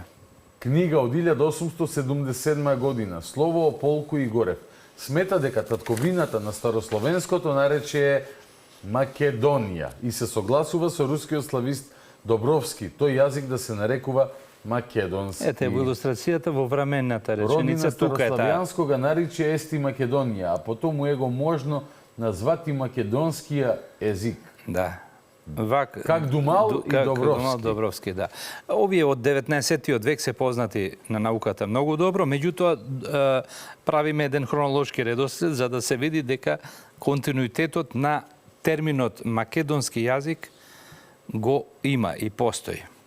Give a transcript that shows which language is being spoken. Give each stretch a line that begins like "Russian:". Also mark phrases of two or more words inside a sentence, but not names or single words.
Macedonian: Книга од 1877 година, Слово о полку и Горев, смета дека татковината на старословенското наречие е Македонија и се согласува со рускиот славист Добровски, тој јазик да се нарекува македонски. Ете, во илустрацијата во временната Родина реченица тука е таа.
Russian: старославјанскога нариче ести Македонија, а потому его можно назвати македонскија език.
Macedonian: Да.
Russian: Как Думал и Добровски.
Macedonian: Добровски, да. Овие од 19-тиот век се познати на науката многу добро, меѓутоа правиме еден хронолошки редослед за да се види дека континуитетот на терминот македонски јазик го има и постои.